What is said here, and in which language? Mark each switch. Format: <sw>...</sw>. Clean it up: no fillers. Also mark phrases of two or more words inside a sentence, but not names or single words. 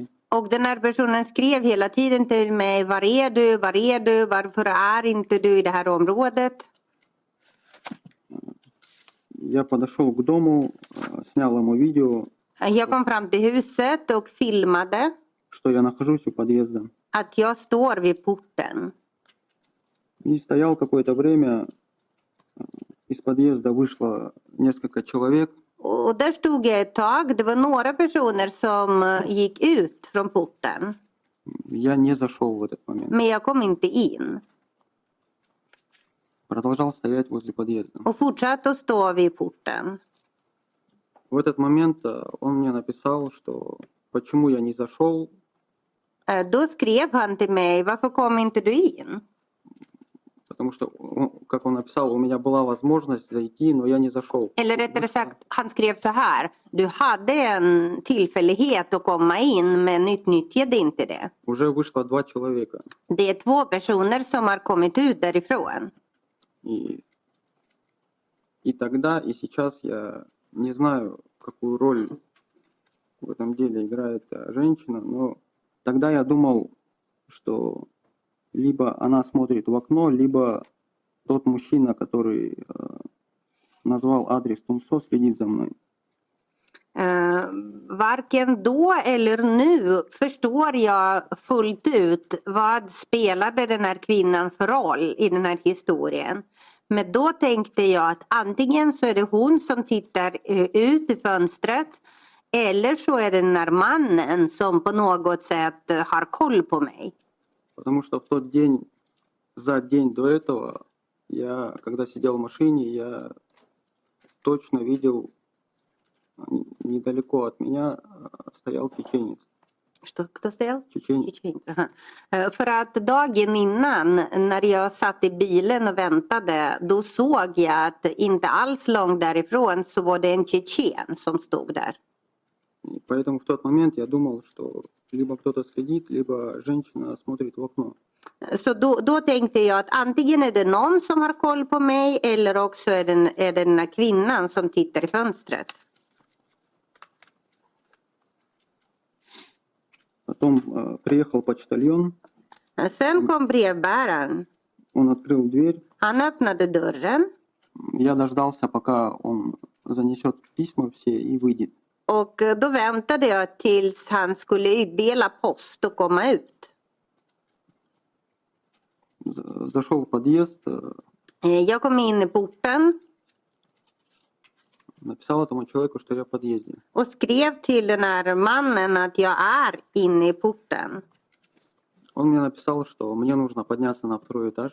<sv>Och den här personen skrev hela tiden till mig, var är du, varför är inte du i det här området?</sv> <ru>Я подошел к дому, снял ему видео,</ru> <sv>Jag kom fram till huset och filmade</sv> <ru>что я нахожусь у подъезда.</ru> <sv>att jag står vid porten.</sv> <ru>И стоял какое-то время, из подъезда вышло несколько человек.</ru> <sv>Och där stod jag ett tag. Det var några personer som gick ut från porten.</sv> <ru>Я не зашел в этот момент.</ru> <sv>Men jag kom inte in.</sv> <ru>Продолжал стоять возле подъезда.</ru> <sv>Och fortsatte att stå vid porten.</sv> <ru>В этот момент он мне написал, что почему я не зашел.</ru> <sv>Då skrev han till mig, varför kom inte du in?</sv> <ru>Потому что, как он написал, у меня была возможность зайти, но я не зашел.</ru> <sv>Eller rättare sagt, han skrev så här. Du hade en tillfällighet att komma in men utnyttjade inte det.</sv> <ru>Уже вышло 2 человека.</ru> <sv>Det är 2 personer som har kommit ut därifrån.</sv> <ru>И тогда, и сейчас я не знаю, какую роль в этом деле играет женщина, но тогда я думал, что либо она смотрит в окно, либо тот мужчина, который назвал адрес Тумсо, следит за мной.</ru> <sv>Varken då eller nu förstår jag fullt ut vad spelade den här kvinnan för roll i den här historien. Men då tänkte jag att antingen så är det hon som tittar ut i fönstret Eller så är det den här mannen som på något sätt har koll på mig.</sv> <ru>Потому что в тот день, за день до этого, я, когда сидел в машине, я точно видел, недалеко от меня стоял чеченец. Kto стоял? Чеченец.</ru> <sv>Tjetjensk, aha. För att dagen innan när jag satt i bilen och väntade, då såg jag att inte alls långt därifrån så var det en tjetjen som stod där.</sv> <ru>И поэтому в тот момент я думал, что либо кто-то следит, либо женщина смотрит в окно.</ru> <sv>Så då tänkte jag att antingen är det någon som har koll på mig eller också är det den här kvinnan som tittar i fönstret.</sv> <ru>Потом приехал почтальон,</ru> <sv>Sen kom brevbäraren.</sv> <ru>он открыл дверь.</ru> <sv>Han öppnade dörren</sv> <ru>Я дождался, пока он занесет письма все и выйдет.</ru> <sv>och då väntade jag tills han skulle utdela post och komma ut.</sv> <ru>Зашел в подъезд,</ru> <sv>Jag kom in i porten</sv> <ru>написал этому человеку, что я в подъезде.</ru> <sv>och skrev till den här mannen att jag är inne i porten.</sv> <ru>Он мне написал, что мне нужно подняться на второй этаж.</ru>